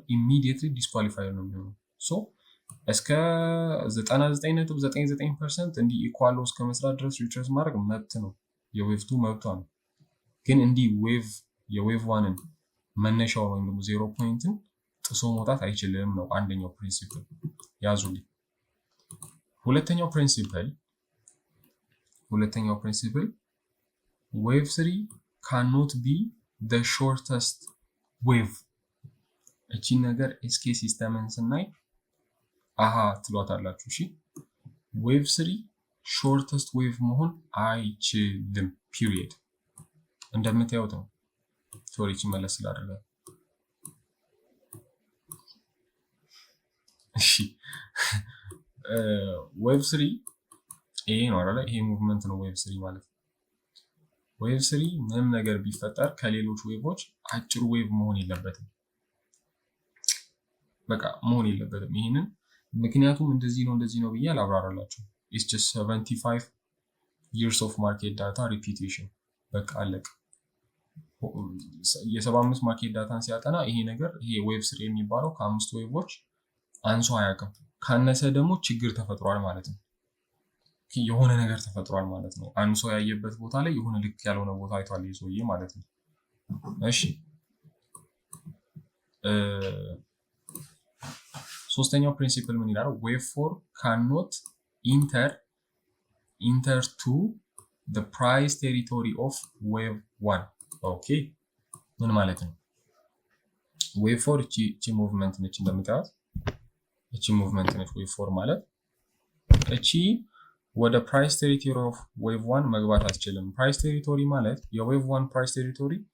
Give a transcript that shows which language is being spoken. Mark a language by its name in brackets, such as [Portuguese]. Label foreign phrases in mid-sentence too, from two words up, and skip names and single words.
[English] immediately disqualified [Amharic] ነው የሚሆነው። ሶ እስከ 99.99% እንዲህ ኢኳል እስከ መስራት ድረስ ሪትሬስ ማድረግ መብት ነው፣ የዌቭ 2 መብቷ ነው። ግን እንዲህ የዌቭ 1ን መነሻው ወይም ደግሞ 0 ፖይንትን ጥሶ መውጣት አይችልም ነው አንደኛው ፕሪንሲፕል ያዙልኝ። ሁለተኛው [English] principle wave 3 cannot be the shortest wave። [Amharic] እቺን ነገር [English] SK system [Amharic] ስናይ አሃ ትሏታላችሁ። እሺ ዌቭ 3 [English] shortest wave [Amharic] መሆን አይችልም ፒሪየድ። እንደምታዩት ነው። ሶሪ መለስ ስላደረገ እሺ ዌቭ 3 ይሄ ነው አይደል? ይሄ ሙቭመንት ነው ዌቭ 3 ማለት ነው። ዌቭ 3 ምንም ነገር ቢፈጠር ከሌሎች ዌቮች አጭር ዌቭ መሆን የለበትም። በቃ መሆን የለበትም። ይሄንን ምክንያቱም እንደዚህ ነው ብዬ አላብራራላችሁ። [English] it's just 75 years of market data repetition [Amharic] በቃ አለቀ። የ75 [English] market data [Amharic] ሲያጠና ይሄ ዌቭ 3 የሚባለው ከአምስቱ ዌቮች አንሶ አያውቅም። ካነሰ ደግሞ ችግር ተፈጥሯል ማለት ነው። የሆነ ነገር ተፈጥሯል ማለት ነው። አንሶ ያየበት ቦታ ላይ የሆነ ልክ ያልሆነ ቦታ አይቷል ይሄ ሰውዬ ማለት ነው። እሺ ሶስተኛው ፕሪንሲፕል ምን ይላል? [English] wave 4 cannot enter to the price territory of wave 1። [Amharic] ኦኬ ምን ማለት ነው? ዌቭ 4 እቺ ሙቭመንት ነች እንደምታዩት፣ እቺ ሙቭመንት ነች ዌቭ 4 ማለት። እቺ ወደ [English] price territory of wave 1 [Amharic] መግባት አትችልም። [English] price territory [Amharic] ማለት የዌቭ 1 [English] price territory